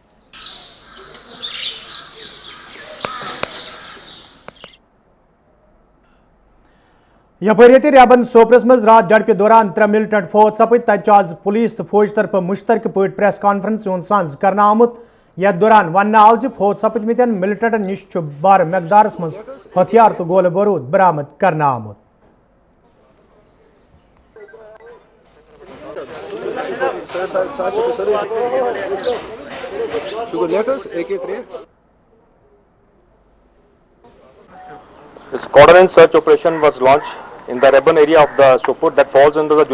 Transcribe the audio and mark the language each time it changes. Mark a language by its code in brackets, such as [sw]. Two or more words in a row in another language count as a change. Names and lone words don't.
[ks] यपर रेबन सोपरस मज रात झड़प दौरान 3 मिलिटेंट फौत सपद तब आज पुलिस तो फौज तरफ मुश्तरक पे [en] press conference [ks] सांस करना आमुत यथ दौरान वन आव फौज सपदमितन मिलिटेंटन निश बार मकदारस मज हथियार तो गोल बारूद बरामद करना आमुत [en] This coordinated search operation was launched in the urban area of the Sopur that falls under the